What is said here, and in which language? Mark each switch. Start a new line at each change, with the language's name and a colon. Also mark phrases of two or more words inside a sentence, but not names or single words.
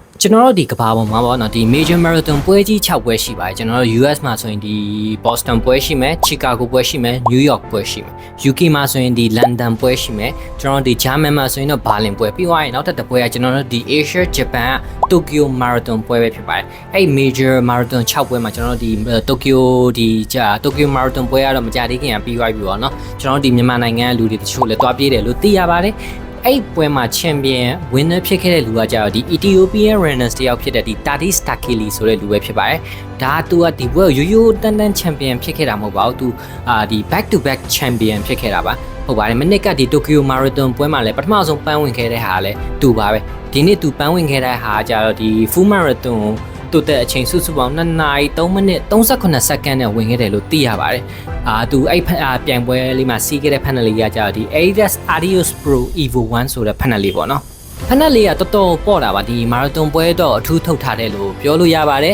Burmese: ကျွန်တော်တို့ဒီကဘာပေါ်မှာပေါ့နော်ဒီ
English: major marathon
Burmese: ပွဲကြီး6ပွဲရှိပါတယ်ကျွန်တော်တို့ US မှာဆိုရင်ဒီ Boston ပွဲရှိမယ် Chicago ပွဲရှိမယ် New York ပွဲရှိမယ် UK မှာဆိုရင်ဒီ London ပွဲရှိမယ်ကျွန်တော်တို့ဒီ German မှာဆိုရင်တော့ Berlin ပွဲပြီးသွားရင်နောက်ထပ်တစ်ပွဲကကျွန်တော်တို့ဒီ Asia Japan Tokyo Marathon ပွဲပဲဖြစ်ပါတယ်အဲ့
English: major marathon
Burmese: 6 ပွဲမှာကျွန်တော်တို့ဒီ Tokyo ဒီ Tokyo Marathon ပွဲကတော့မကြသေးခင်ကပြီးသွားပြီပေါ့နော်ကျွန်တော်တို့ဒီမြန်မာနိုင်ငံလူတွေတချို့လည်းတွားပြေးတယ်လို့သိရပါတယ်အဲ့ပွဲမှာ champion winner ဖြစ်ခဲ့တဲ့လူကကြတော့ဒီ
English: Ethiopian runners
Burmese: တယောက်ဖြစ်တဲ့ဒီ Tadis Takili ဆိုတဲ့လူပဲဖြစ်ပါတယ်။ဒါသူကဒီပွဲကိုရိုးရိုးတန်းတန်း champion ဖြစ်ခဲ့တာမဟုတ်ပါ ဘူး။သူဒီ
English: back to back champion
Burmese: ဖြစ်ခဲ့တာပါ။ဟုတ်ပါတယ်။မနစ်ကဒီ Tokyo Marathon ပွဲမှာလည်းပထမဆုံးပန်းဝင်ခဲ့တဲ့ဟာလည်းသူပါပဲ။ဒီနေ့သူပန်းဝင်ခဲ့တဲ့ဟာကြတော့ဒီ
English: full marathon
Burmese: တိုးတဲ့အချိန်စုစုပေါင်း2နာရီ3မိနစ်38စက္ကန့်နဲ့ဝင်ခဲ့တယ်လို့သိရပါတယ်။သူအဲ့ပြိုင်ပွဲလေးမှာစီးခဲ့တဲ့ဖက်နလေးကကြတော့ဒီ Adidas Adios Pro Evo 1ဆိုတဲ့ဖက်နလေးပေါ့နော်။ဖက်နလေးကတော်တော်ပေါ့တာပါဒီမာရသွန်ပွဲတော့အထူးထုတ်ထားတယ်လို့ပြောလို့ရပါတယ်